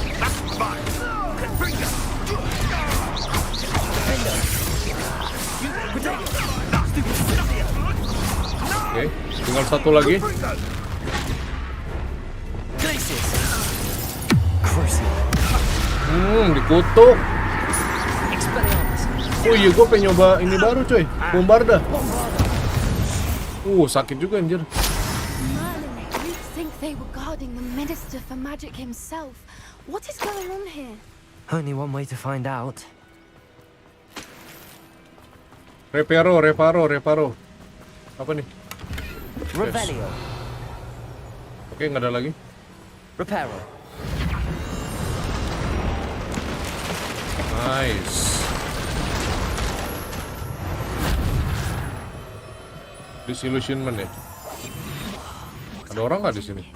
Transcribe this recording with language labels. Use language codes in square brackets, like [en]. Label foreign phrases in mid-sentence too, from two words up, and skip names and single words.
[id] Oke, tinggal satu lagi. Dikutuk. Oh iya, gue pengen nyoba ini baru coy, bombarda. Sakit juga anjir. [en] Merlin, you think they were guarding the Minister for Magic himself? What is going on here? Only one way to find out. [id] Reparo. Apa nih? Revelio. Oke, nggak ada lagi. Reparo. Nice. Disillusionment ya. Ada orang nggak di sini?